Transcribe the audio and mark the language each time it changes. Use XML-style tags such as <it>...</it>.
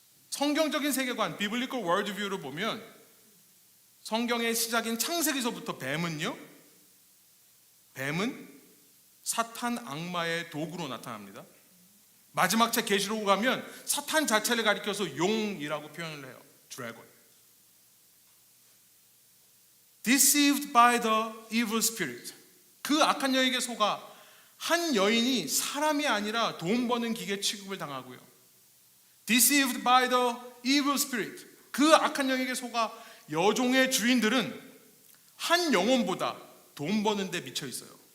<ko>성경적인 세계관, 비블리컬 월드뷰를 보면 성경의 시작인 창세기서부터 뱀은 사탄 악마의 도구로 나타납니다. 마지막 책 계시록 가면 사탄 자체를 가리켜서 용이라고 표현을 해요. 드래곤.</ko> <en>Deceived by the evil spirit.</en> <ko>그 악한 영에게 속아 한 여인이 사람이 아니라 돈 버는 기계 취급을 당하고요.</ko> <en>Deceived by the evil spirit.</en> <ko>그 악한 영에게 속아 여종의 주인들은 한 영혼보다 돈 버는 데 미쳐 있어요.</ko>